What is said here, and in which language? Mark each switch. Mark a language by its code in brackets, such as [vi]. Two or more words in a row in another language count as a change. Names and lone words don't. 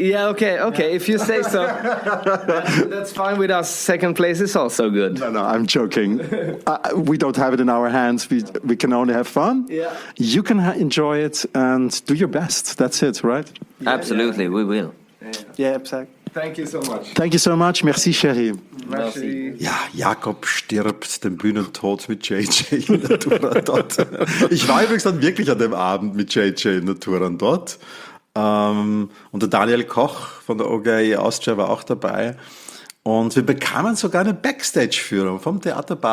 [en] Yeah. Okay. If you say so. That's fine with us. Second place is also good. No, I'm joking. We don't have it in our hands. We can only have fun. Yeah. You can enjoy it and do your best. That's it, right? Absolutely, we will. Yeah, exactly. Thank you so much. Thank you so much. [de] Merci, Chérie. Merci. Ja, Jakob stirbt den Bühnentod mit JJ in der Turandot. Ich war übrigens dann wirklich an dem Abend mit JJ in der Turandot. Und der Daniel Koch von der OGAE Austria war auch dabei. Und wir bekamen sogar eine Backstage-Führung vom Theater Basel.